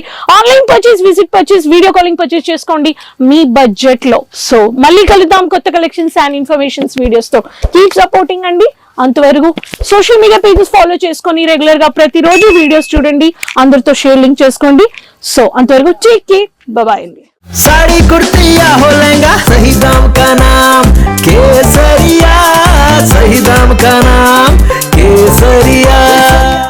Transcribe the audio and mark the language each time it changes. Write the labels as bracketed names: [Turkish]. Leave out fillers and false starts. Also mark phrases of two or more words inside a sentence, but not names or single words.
[English] online purchase, visit purchase, video calling purchase చేసుకోండి మీ బడ్జెట్ లో. [Telugu] సో మళ్ళీ కలుద్దాం కొత్త [English] collections and informations videos [Telugu] తో. [English] keep supporting అండి. [Telugu] అంతవరకు [English] social media pages follow [Telugu] చేసుకొని రెగ్యులర్ గా ప్రతిరోజు వీడియోస్ చూడండి, అందరితో [English] share link [Telugu] చేసుకోండి. [English] సో అంతవరకు take care, bye అండి. [Hindi] साड़ी कुर्ती या हो लहंगा, सही दाम का नाम केसरिया, सही दाम का नाम केसरिया.